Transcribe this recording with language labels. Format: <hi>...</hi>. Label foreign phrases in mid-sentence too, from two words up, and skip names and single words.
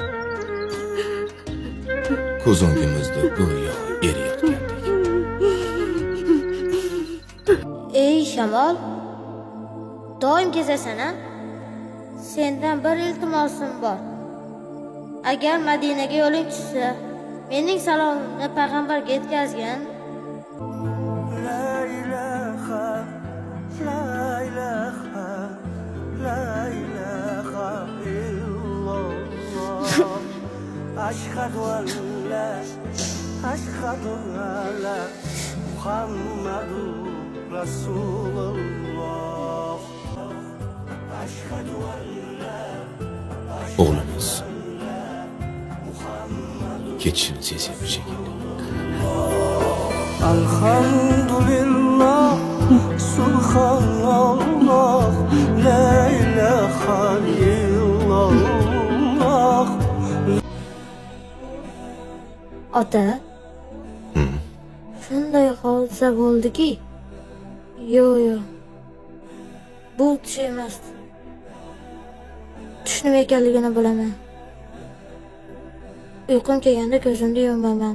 <uz>Ko'z o'ngimizda go'yo eriyotgandek. Ey Shamol, doim kezasan-a? Sendan bir iltimosim bor. Agar Madinaga yo'ling tushsa, mening salomimni payg'ambarga yetkazgin.</uz> <ar>لا إله، لا إله، لا إله إلا الله. أشهد أن لا، أشهد أن محمدا رسول الله. أشهد أن لا,</ar> <uz>O'g'limiz. Ketishini sezyapti shekilli. Alhamdulillah,</uz> <ar>سبحان الله، لا إله إلا الله.</ar> <uz>Ota, shunday hodisa bo'ldiki, yo'q. Bu tush emas. Tush nima ekanligini bilaman. Uyqum kelganda ko'zimni yumaman.</uz>